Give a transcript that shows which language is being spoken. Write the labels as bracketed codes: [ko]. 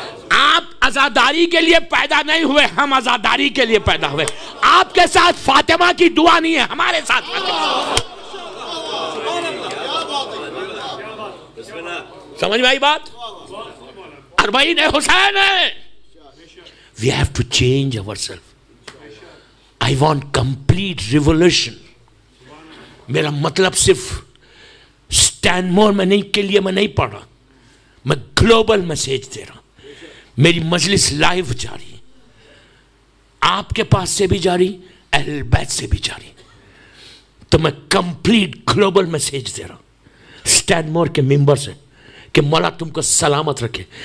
[ur] آپ آزاداری کے لیے پیدا نہیں ہوئے, ہم آزاداری کے لیے پیدا ہوئے. آپ کے ساتھ فاطمہ کی دعا نہیں ہے, ہمارے ساتھ سمجھ میں آئی بات. 40 حسین ہے. [en] We have to change ourselves. I want complete revolution. [ur] میرا مطلب صرف اسٹینڈ مور میں نہیں کے لیے میں نہیں پڑھ رہا, میں گلوبل میسیج دے رہا. میری مجلس لائیو جاری, آپ کے پاس سے بھی جاری, اہل بیت سے بھی جاری. تو میں کمپلیٹ گلوبل میسیج دے رہا ہوں اسٹینڈ مور کے ممبر سے کہ مولا تم کو سلامت رکھے.